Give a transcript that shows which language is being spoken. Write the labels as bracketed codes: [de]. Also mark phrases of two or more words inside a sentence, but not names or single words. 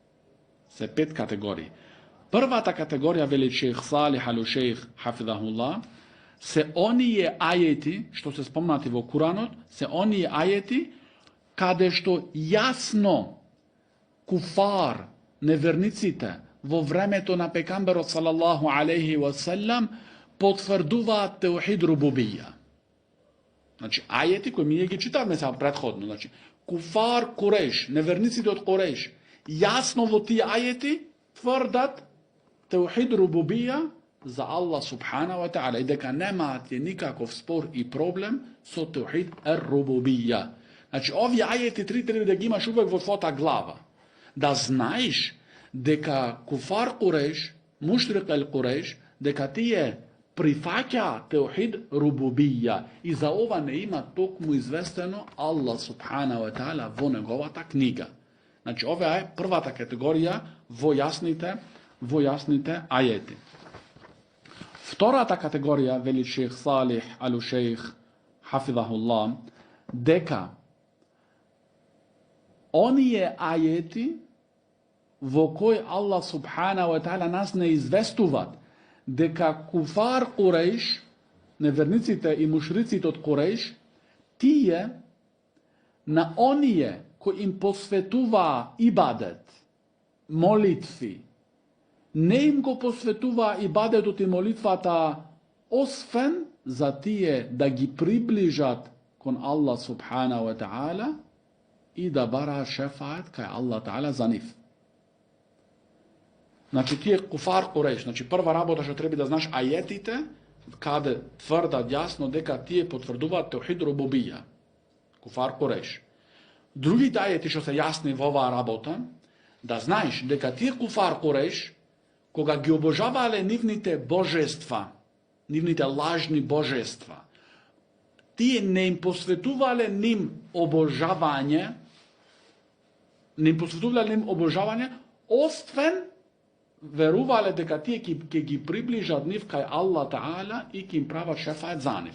[mk] Првата категорија, вели шех Салих ал-Шейх хафизахуллах, се оние ајети што се спомнати во Куранот, се оние ајети каде што јасно куфар, неверниците во времето на пекамберот [ar] صلى الله عليه وسلم [mk] потврдуваат [ar] توحيد ربوبية. [mk] Значи, ајети кои ние ги читавме сега предходно, значи, [ar] كفار قريش, [mk] неверниците од Куреш, јасно во тие ајети тврдат [ar] توحيد ربوبية [mk] за [ar] الله سبحانه وتعالى [mk] и дека немаат никаков спор и проблем со [ar] توحيد الربوبية. [mk] Значи, овие ајети три треба да ги имаш увек во твојата глава. Да знаеш дека [ar] كفار قريش, مشرك القريش, [mk] дека тие прифаќа [ar] توحيد ربوبية [mk] и за ова не има токму известено [ar] الله سبحانه وتعالى [mk] во неговата книга. Значи ова е првата категорија во јасните ајети. Втората категорија, вели шех Салих ал-Шейх хафизахуллах, дека оние ајети во кои [ar] الله سبحانه و [mk] таала нас не известуваат дека [ar] كفار قريش, [mk] неверниците и мушриците од Куреш, тие на оние кои им посветуваа ибадет, молитви, не им го посветуваа ибадетот и молитвата освен за тие да ги приближат кон [ar] الله سبحانه وتعالى [mk] и да бара шефаат кај [ar] الله تعالى [mk] за нив. Значи тие [ar] كفار قريش, [mk] значи прва работа што треба да знаеш ајетите каде тврдат јасно дека тие потврдуваат [ar] توحيد ربوبية. كفار قريش. [mk] Другите ајети што се јасни во оваа работа, да знаеш дека тие [ar] كفار قريش, [mk] кога ги обожавале нивните божества, нивните лажни божества, тие не им посветувале ним обожавање, освен верувале дека тие ќе ги приближат нив кај [ar] الله تعالى [mk] и ќе им прават шефаат за нив.